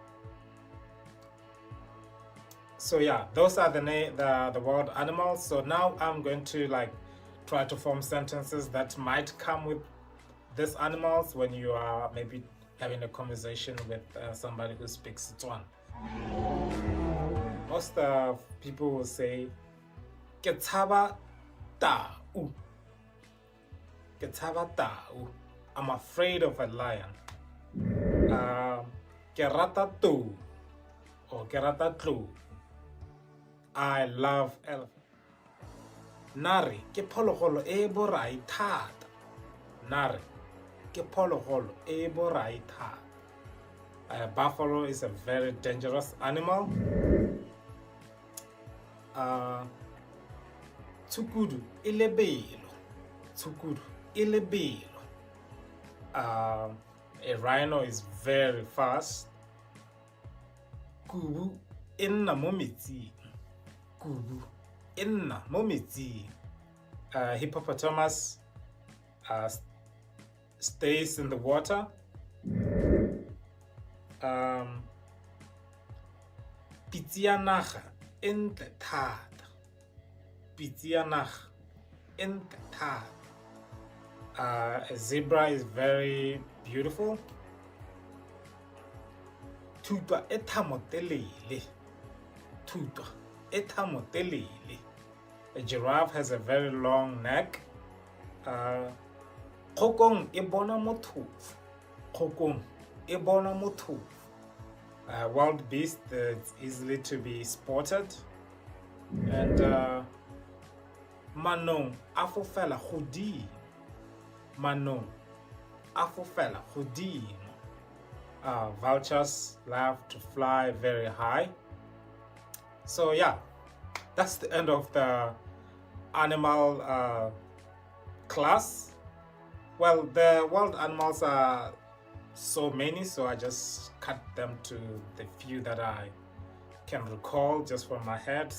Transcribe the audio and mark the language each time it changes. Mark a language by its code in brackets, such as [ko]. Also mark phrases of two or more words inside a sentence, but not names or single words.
[en] So yeah, those are the wild animals. So now I'm going to like try to form sentences that might come with these animals when you are maybe having a conversation with somebody who speaks Setswana. Most people will say, [tn] "Ke tshaba tau." Ke tshaba tau. [en] I'm afraid of a lion. [tn] Ke rata tou or ke rata tlou. [en] I love elephant. [tn] Nare ke phologolo e borai thata. Nare ke phologolo e borai thata. [en] Buffalo is a very dangerous animal. [tn] Tsukudu e lebelo. Tsukudu e lebelo. [en] A rhino is very fast. [tn] Kubu e nna mo metsing. Kubu e nna mo metsing. [en] Hippopotamus stays in the water. [tn] Pitsi ya naga e ntle thata. Pitsi ya naga e ntle thata. [en] A zebra is very beautiful. [tn] Thupa e thamotelele. Thupa e thamotelele. [en] A giraffe has a very long neck. [tn] Kgokong e bona mothofu. Kgokong e bona mothofu. [en] Wild beast that's easily to be spotted. [tn] And manong a fofela godimo. Manong a fofela godimo. [en] Vultures love to fly very high. So yeah, that's the end of the animal class. Well, the wild animals are so many, so I just cut them to the few that I can recall just from my head.